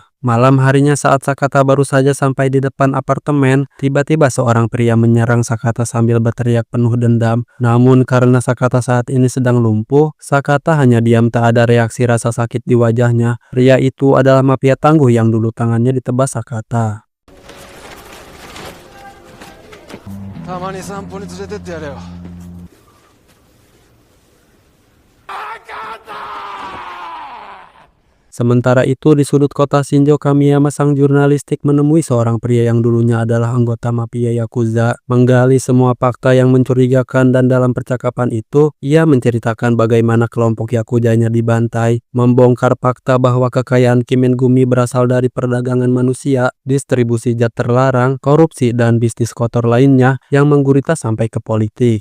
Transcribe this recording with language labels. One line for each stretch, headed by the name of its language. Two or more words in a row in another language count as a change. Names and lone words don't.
Indonesian: Malam harinya saat Sakata baru saja sampai di depan apartemen, tiba-tiba seorang pria menyerang Sakata sambil berteriak penuh dendam. Namun karena Sakata saat ini sedang lumpuh, Sakata hanya diam, tak ada reaksi rasa sakit di wajahnya. Pria itu adalah mafia tangguh yang dulu tangannya ditebas Sakata.
Japanese: たまに散歩に連れてってやれよ。
Indonesian: Sementara itu di sudut kota Shinjo, Kamiyama sang jurnalistik menemui seorang pria yang dulunya adalah anggota mafia Yakuza, menggali semua fakta yang mencurigakan, dan dalam percakapan itu ia menceritakan bagaimana kelompok Yakuzanya dibantai, membongkar fakta bahwa kekayaan Kimengumi berasal dari perdagangan manusia, distribusi zat terlarang, korupsi, dan bisnis kotor lainnya yang menggurita sampai ke politik.